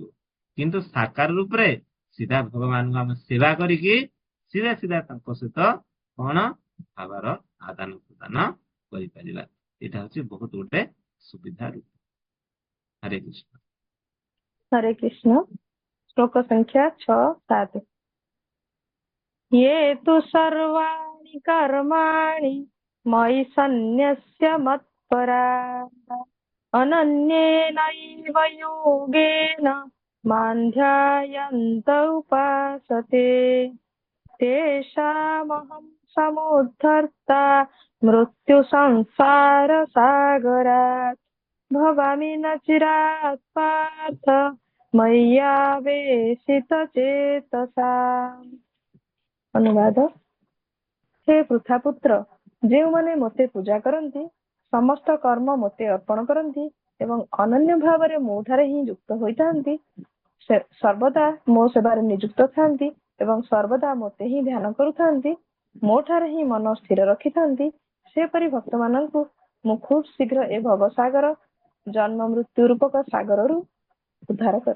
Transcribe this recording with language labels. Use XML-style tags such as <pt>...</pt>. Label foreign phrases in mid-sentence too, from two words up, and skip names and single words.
<or>କିନ୍ତୁ ସାକାର ରୂପରେ ସିଧା ଭଗବାନଙ୍କୁ ଆମେ ସେବା କରିକି ସିଧା ସିଧା ତାଙ୍କ ସହିତ କଣ ଭାବର ଆଦାନ ପ୍ରଦାନ କରିପାରିବା। ଏଇଟା ହଉଛି ବହୁତ ଗୋଟେ ସୁବିଧା ରୂପ। ହରେ କୃଷ୍ଣ। ହରେ କୃଷ୍ଣ। ଶ୍ଲୋକ ସଂଖ୍ୟା 6-7।</or> <sa>ये तु सर्वाणि कर्माणि मयि सन्न्यस्य मत्पराः अनन्येनैव योगेन मां ध्यायन्त उपासते तेषामहं समुद्धर्ता मृत्युसंसारसागरात् भवामि न चिरात् पार्थ मय्यावेशितचेतसाम्।</sa> <or>ଅନୁବାଦ। ହେ ପୃଥାପୁତ୍ର, ଯେଉଁମାନେ ମୋତେ ପୂଜା କରନ୍ତି, ସମସ୍ତ କର୍ମ ମୋତେ ଅର୍ପଣ କରନ୍ତି ଏବଂ ଅନନ୍ୟ ଭାବରେ ମୋଠାରେ ହିଁ ଯୁକ୍ତ ହୋଇଥାନ୍ତି, ସେ ସର୍ବଦା ମୋ ସେବାରେ ନିଯୁକ୍ତ ଥାନ୍ତି ଏବଂ ସର୍ବଦା ମୋତେ ହିଁ ଧ୍ୟାନ କରୁଥାନ୍ତି, ମୋଠାରେ ହିଁ ମନ ସ୍ଥିର ରଖିଥାନ୍ତି, ସେପରି ଭକ୍ତମାନଙ୍କୁ ମୁଁ ଖୁବ୍ ଶୀଘ୍ର ଏ ଭବସାଗର ଜନ୍ମ ମୃତ୍ୟୁ ରୂପକ ସାଗରରୁ ଉଦ୍ଧାର କରେ।</or>